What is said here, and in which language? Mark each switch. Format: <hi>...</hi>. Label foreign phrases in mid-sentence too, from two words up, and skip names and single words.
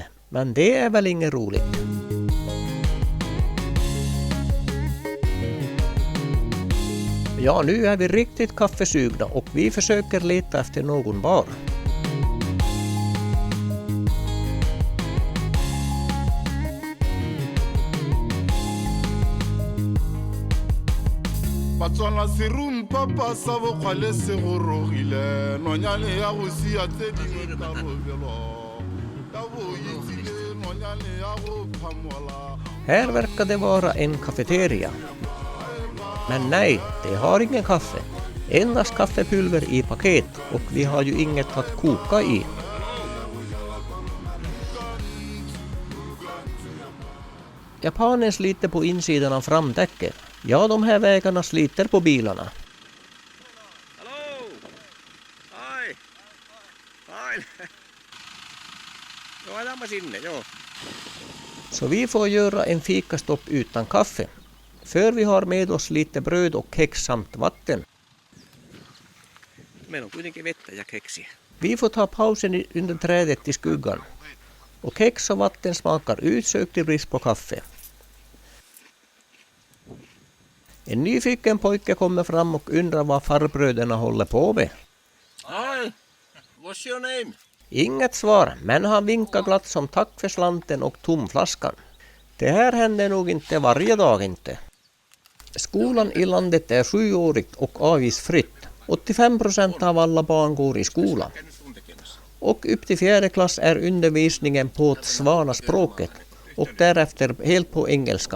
<sv>Men det är väl inget roligt. Ja, nu är vi riktigt kaffesugna och vi försöker leta efter någon bar.</sv> <tn>batswana serum papa sa bokgwale se go rogile nonyane ya go sia tse dingwe ka bobelo ka bo itsile nonyane ya go phamola.</tn> <sv>Här verkar det vara en kafeteria. Men nej, det har ingen kaffe. Endast kaffepulver i paket och vi har ju inget att koka i. Japanen sliter på insidan av framdäcket. Ja, de här vägarna sliter på bilarna. Hallå! Hej! Hej!</sv> <fi>Joo, lämma sinne, joo.</fi> <sv>Så vi får göra en fikastopp utan kaffe. För vi har med oss lite bröd och kex samt vatten.</sv> <fi>Meillä on kuitenkin vettä ja keksiä.</fi> <sv>Vi får ta pausen under trädet i skuggan. Och kex och vatten smakar utsökt i brist på kaffe. En nyfiken pojke kommer fram och undrar vad farbröderna håller på med.</sv> <en>Hi! What's your name?</en> <sv>Inget svar, men han vinkar glatt som tack för slanten och tomflaskan. Det här händer nog inte varje dag inte. Skolan i landet är 7-årigt och avgiftsfritt. 85% av alla barn går i skola. Och upp till 4:e klass är undervisningen på Svanaspråket och därefter helt på engelska.</sv>